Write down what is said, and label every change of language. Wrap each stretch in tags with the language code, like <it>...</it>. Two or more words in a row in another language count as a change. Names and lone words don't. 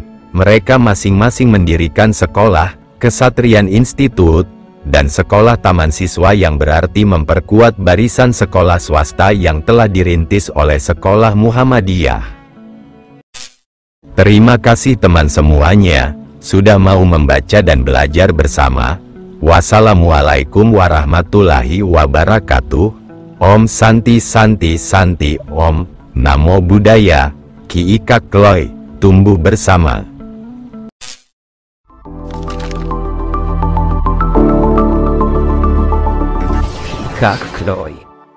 <id>Mereka masing-masing mendirikan sekolah, Kesatrian Institute, dan sekolah taman siswa yang berarti memperkuat barisan sekolah swasta yang telah dirintis oleh sekolah Muhammadiyah. Terima kasih teman semuanya, sudah mau membaca dan belajar bersama.</id> <ar>والسلام عليكم ورحمة الله وبركاته.</ar> <sa>ॐ शान्ति शान्ति शान्ति ॐ,</sa> <pi>Namo Buddhaya, Ki Ikak Kloy,</pi> <id>tumbuh bersama. Kak Kloy.</id>